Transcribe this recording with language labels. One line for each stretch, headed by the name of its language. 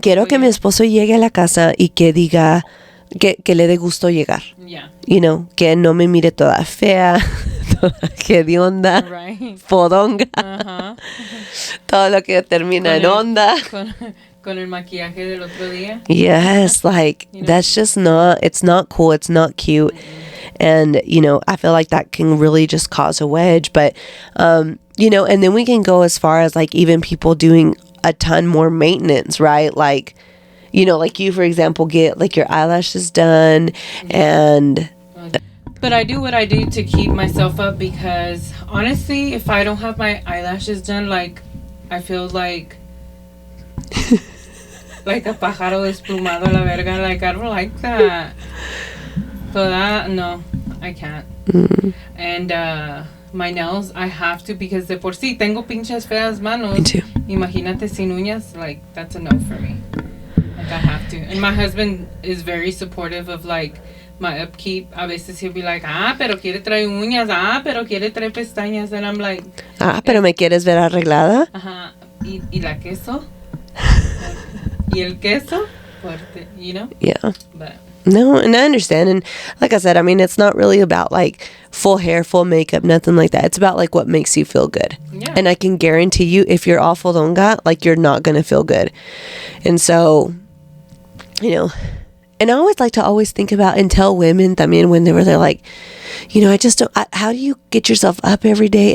Spanish: Quiero que mi esposo llegue a la casa y que diga que le dé gusto llegar.
English: Yeah.
Spanish: Que no me mire toda fea. Que de onda, fodonga, todo lo que termina en onda. Con el maquillaje del otro día.
English: Yes, that's just it's not cool, it's not cute. And, I feel that can really just cause a wedge. But, and then we can go as far as even people doing a ton more maintenance, right? You, for example, get your eyelashes done and... But I do what I do to keep myself up because honestly, if I don't have my eyelashes done, I feel like a
Spanish: pájaro desplumado a la verga.
English: I don't like that. So no, I can't. Mm-hmm. And my nails, I have to because
Spanish: de por sí tengo pinches feas manos.
English: Me too.
Spanish: Imagínate sin uñas,
English: that's a no for me. I have to. And my husband is very supportive of my upkeep.
Spanish: A veces
English: he'll be like,
Spanish: pero quiere traer uñas, pero quiere traer pestañas,
English: and I'm like,
Spanish: pero me quieres ver arreglada. Ajá. Y la queso. Y el queso fuerte,
English: Yeah. But No, and I understand. And like I said, I mean, it's not really about like full hair, full makeup, nothing like that. It's about like what makes you feel good. Yeah. And I can guarantee you, if you're all fodonga, like you're not going to feel good. And so, you know, and I always like to always think about and tell women, I mean, when they're like, you know, I just don't, how do you get yourself up every day?